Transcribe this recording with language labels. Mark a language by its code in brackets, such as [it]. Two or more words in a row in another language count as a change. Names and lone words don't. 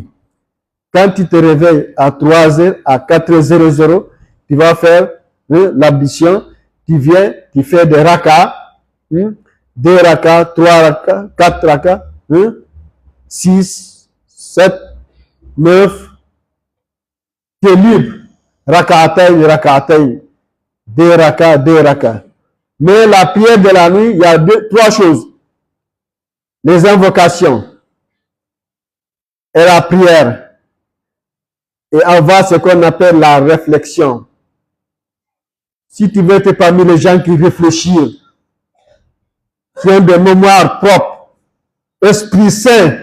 [fr] Quand tu te réveilles à 3h, à 4h00, tu vas faire l'ablution, tu viens, tu fais des rakas, 2 rakas, 3 rakas, 4 rakas, 6, 7, 9, tu es libre. [ar] Rakatayn, rakatayn, [fr] 2 rakas, 2 rakas. Mais la prière de la nuit, il y a 3 choses. Les invocations et la prière. Et avoir ce qu'on appelle la réflexion. Si tu veux être parmi les gens qui réfléchissent, qui ont des mémoires propres, esprit saint.